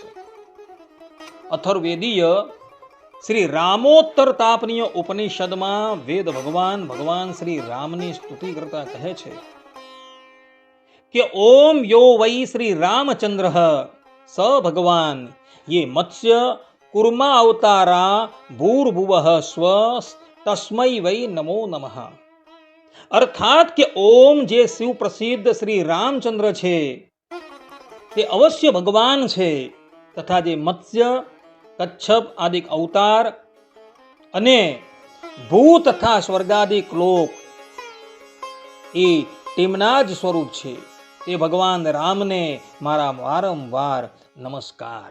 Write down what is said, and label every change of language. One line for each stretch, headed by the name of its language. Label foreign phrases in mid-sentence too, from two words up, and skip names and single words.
Gujarati: અથર્વેદીય શ્રી રામોત્તર તાપનીય ઉપનિષદમાં વેદ ભગવાન શ્રી રામની સ્તુતિ કરતા કહે છે કે
Sanskrit: ઓમ યો વૈ શ્રી રામચંદ્ર સ ભગવાન ये मत्स्य कुर्मा अवतारा भूर्भुवः स्व तस्मै वै नमो नमः.
Gujarati: અર્થાત કે ઓમ જે શિવ પ્રસિદ્ધ શ્રી રામચંદ્ર છે તે અવશ્ય ભગવાન છે, તથા જે મત્સ્ય, કચ્છપ આદિક અવતાર અને ભૂ તથા સ્વર્ગાદિક લોક એ તેમના જ સ્વરૂપ છે. તે ભગવાન રામને મારા વારંવાર નમસ્કાર.